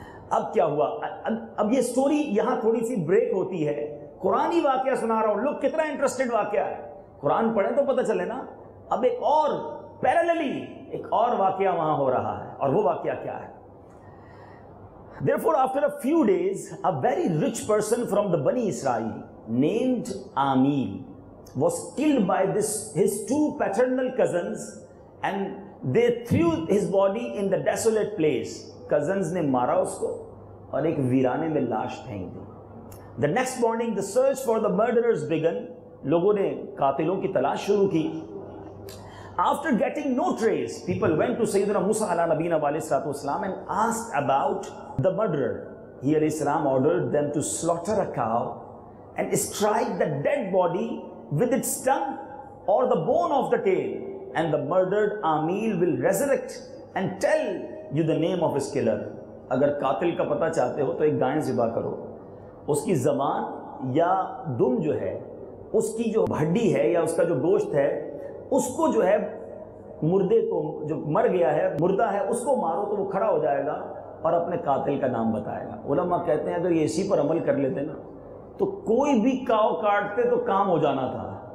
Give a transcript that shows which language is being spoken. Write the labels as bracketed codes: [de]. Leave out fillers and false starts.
[ur] اب کیا ہوا؟ اب یہ سٹوری یہاں تھوڑی سی بریک ہوتی ہے، قرآنی واقعہ سنا رہا ہوں، لوگ کتنا انٹرسٹڈ واقعہ ہے، قرآن پڑھیں تو پتہ چلے نا۔ اب ایک اور پیراللی ایک اور واقعہ وہاں ہو رہا ہے، اور وہ واقعہ کیا ہے؟ [en] Therefore, after a few days, a very rich person from the Bani Israel named Amil was killed by his 2 paternal cousins, and they threw his body in the desolate place. [ur] Cousins نے مارا اس کو اور ایک ویرانے میں لاش پھینک دی۔ [en] The next morning, the search for the murderers began. [ur] لوگوں نے قاتلوں کی تلاش شروع کی۔ [en] After getting no trace, people went to Sayyidina Musa ala nabiyina alayhi salatu wasalam and asked about the murderer. He alayhi salam ordered them to slaughter a cow and strike the dead body with its tongue or the bone of the tail, and the murdered Amil will resurrect and tell you the name of his killer. [ur] اگر قاتل کا پتہ چاہتے ہو تو ایک گائے ذبح کرو، اس کی زبان یا دم جو ہے، اس کی جو ہڈی ہے یا اس کا جو گوشت ہے، اس کو جو ہے مردے کو، جو مر گیا ہے، مردہ ہے، اس کو مارو تو وہ کھڑا ہو جائے گا اور اپنے قاتل کا نام بتائے گا۔ علماء کہتے ہیں اگر یہ اسی پر عمل کر لیتے نا تو کوئی بھی کاؤ کاٹتے تو کام ہو جانا تھا۔